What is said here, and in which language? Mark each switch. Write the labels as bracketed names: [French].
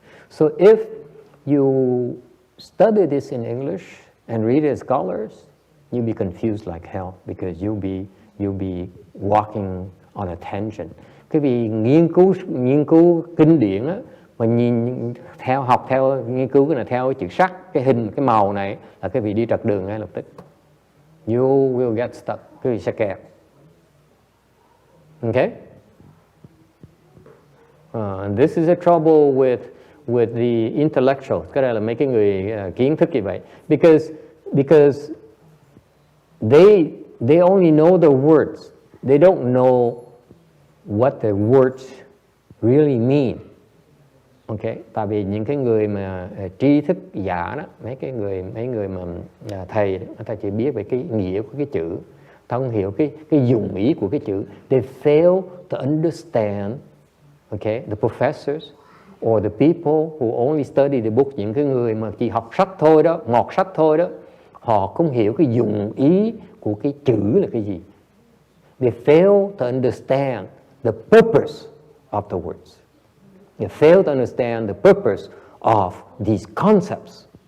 [English] So if you study this in English and read it as colors, you'll be confused like hell because you'll be walking on a tangent. [Vietnamese] Cái vị nghiên cứu kinh điển á, mà học theo nghiên cứu cái này theo cái chữ sắc, cái hình, cái màu này là cái vị đi trật đường ngay lập tức. [English] You will get stuck. [Vietnamese] Cái vị sẽ kẹt. [English] Okay? This is a trouble with the intellectual. [Vietnamese] Cái đây là mấy cái người kiến thức như vậy. [English] Because they only know the words. They don't know what the words really mean. Okay? [Vietnamese] Tại vì những cái người mà tri thức giả đó, mấy người mà thầy đó, người ta chỉ biết về cái nghĩa của cái chữ, ta không hiểu cái dụng ý của cái chữ. [English] They fail to understand, okay, the professors or the people who only study the book. [Vietnamese] Những cái người mà chỉ học sách thôi đó, ngọt sách thôi đó, họ không hiểu cái dụng ý của cái chữ là cái gì. [English] They fail to understand the purpose of the words. They fail to understand the purpose of these concepts.